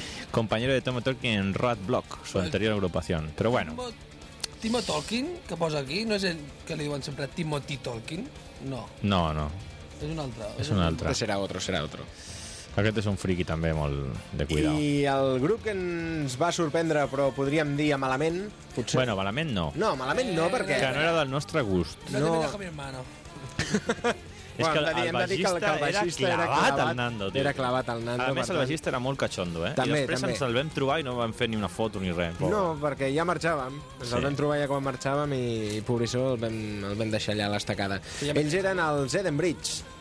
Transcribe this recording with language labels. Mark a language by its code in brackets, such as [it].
[es] Compañero de Timo Tolkien en Roadblock, su anterior agrupación. [ca] Però bueno... Timo Tolkien, que posa aquí, no és el que li diuen sempre Timothy Tolkien, no. No, no. És un altre. És un altre. Serà otro, serà otro. Aquest és un friki també, molt de cuidado. I el grup que ens va sorprendre, però podríem dir malament, potser... Bueno, malament no. No, malament no, perquè... Que no era del nostre gust. No, no. Té mi hermano. És bueno, que el bajista, que el bajista era clavat al Nando, tio. Era clavat al Nando. A més, el bajista era molt cachondo, eh? També, i després ens el vam trobar i no vam fer ni una foto ni res. No, perquè ja marxàvem. Ens el vam trobar ja quan marxàvem i pobrissó, el vam deixar allà a l'estacada. Ells eren els Edenbridge.